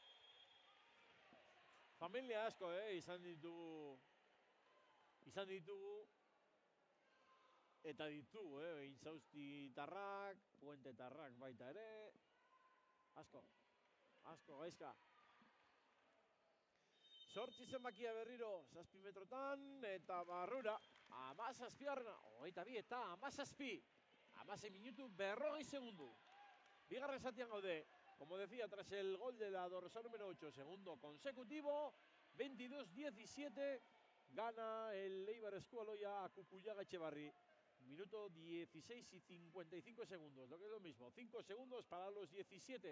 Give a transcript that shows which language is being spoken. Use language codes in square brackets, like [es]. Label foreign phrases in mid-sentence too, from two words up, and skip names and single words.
[eu] Familia asko, izan ditugu eta ditugu, Intxausti tarrak, Puente tarrak baita ere, asko, gaizka. 8 zenbakia berriro, 7 metrotan, eta barrura, 17garrena, 22 eta 17, 16 minutu 40 segundu. Bigarren zatian gaude, [es] como decía, tras el gol de la dorsal número 8, segundo consecutivo, 22-17, gana el Eibar Eskualoia a Kukuiaga Etxebarri. Minuto 16 y 55 segundos, lo que es lo mismo, 5 segundos para los 17.